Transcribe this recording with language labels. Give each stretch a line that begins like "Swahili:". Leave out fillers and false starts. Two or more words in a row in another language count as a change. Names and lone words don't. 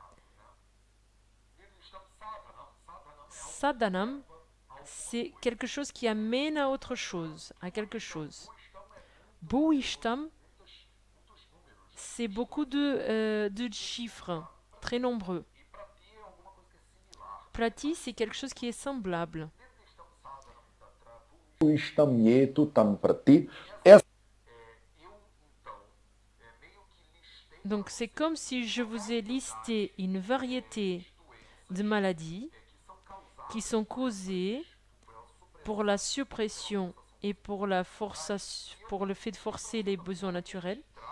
French: Sadhanam, c'est quelque chose qui amène à autre chose, à quelque chose. Bhuishtam, c'est beaucoup de chiffres, très nombreux. Prati, c'est quelque chose qui est semblable.
Sanskrit: इष्टमेतु तं प्रति.
French: Donc c'est comme si je vous ai listé une variété de maladies qui sont causées pour la suppression et pour le fait de forcer les besoins naturels.